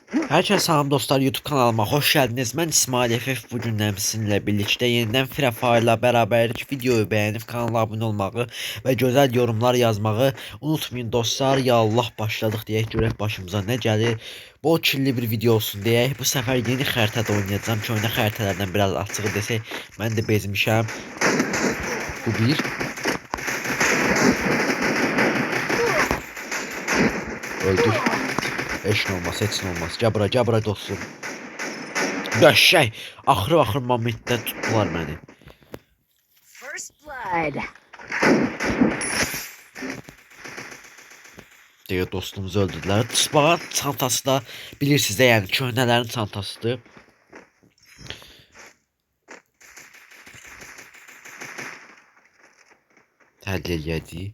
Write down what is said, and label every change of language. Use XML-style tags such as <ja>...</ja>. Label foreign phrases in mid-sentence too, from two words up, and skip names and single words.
<tr>Herkese selam dostlar, YouTube kanalıma hoş geldiniz. Ben İsmail FF, bugün sizinle birlikte yeniden Free Fire ile beraberlik. Videoyu beğenip kanala abone olmayı ve güzel yorumlar yazmayı unutmayın dostlar. Ya Allah, başladık diye görək başımıza ne gelir. Bol kirli bir video olsun diye bu sefer</tr> <az>yeni xəritədə</az> <tr>oynayacağım.</tr> <az>Köhnə xəritələrdən biraz açığı desək, mən də bezmişəm. Bu bir. Öldür. Heç nə olmaz, heç nə olmaz. Gəl bura dostum. Döşək. Axır momentdə tutdular məni.</az> <en>First blood.</en> <az>Deyə dostumuzu öldürdülər. Tısbağın çantası da bilirsiniz də, yəni köhnələrin çantasıdır. Təhlil elədik.</az>